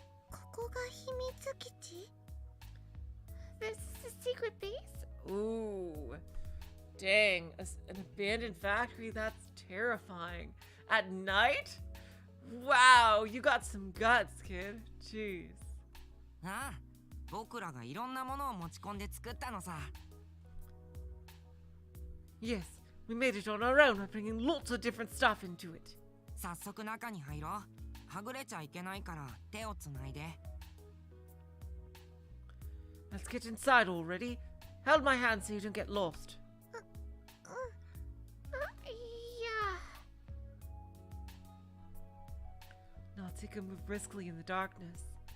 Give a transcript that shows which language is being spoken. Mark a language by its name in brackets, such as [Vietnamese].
[Japanese] ここが秘密基地？ [English] This is a secret base? Ooh. Dang, an abandoned factory? That's terrifying. At night? Wow, you got some guts, kid. Jeez. [Japanese] ああ、僕らがいろんなものを持ち込んで作ったのさ。 [English] Yes, we made it on our own by bringing lots of different stuff into it. [Japanese] 早速中に入ろう。はぐれちゃいけないから手をつないで。 [English] Let's get inside already. Hold my hand so you don't get lost. Yeah. Natsuko moved briskly in the darkness.